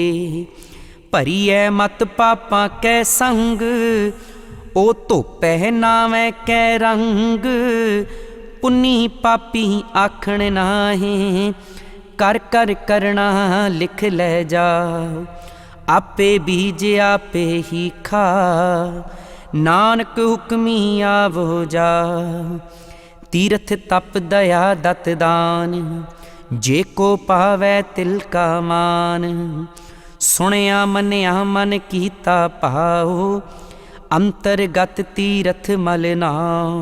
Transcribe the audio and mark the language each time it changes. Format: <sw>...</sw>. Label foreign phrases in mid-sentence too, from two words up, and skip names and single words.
<pa>ਭਰੀਐ ਮਤ ਪਾਪਾਂ ਕੈ ਸੰਗ, ਓ ਧੋਪੈ ਨਾਵੈ ਕੈ ਰੰਗ। ਪੁੰਨੀ ਪਾਪੀ ਆਖਣ ਨਾਹੇ, ਕਰ ਕਰ ਕਰਨਾ ਲਿਖ ਲੈ ਜਾਓ। ਆਪੇ ਬੀਜ ਆਪੇ ਹੀ ਖਾ, ਨਾਨਕ ਹੁਕਮੀ ਆਵੋ ਜਾ। ਤੀਰਥ ਤਪ ਦਇਆ ਦਤ ਦਾਨ, ਜੇ ਕੋ ਪਾਵੈ ਤਿਲ ਕਾ ਮਾਨ। ਸੁਨਿਆ ਮਨਿਆ ਮਨ ਕੀਤਾ ਭਾਓ, ਅੰਤਰਗਤ ਤੀਰਥ ਮਲ ਨਾਓ।</pa>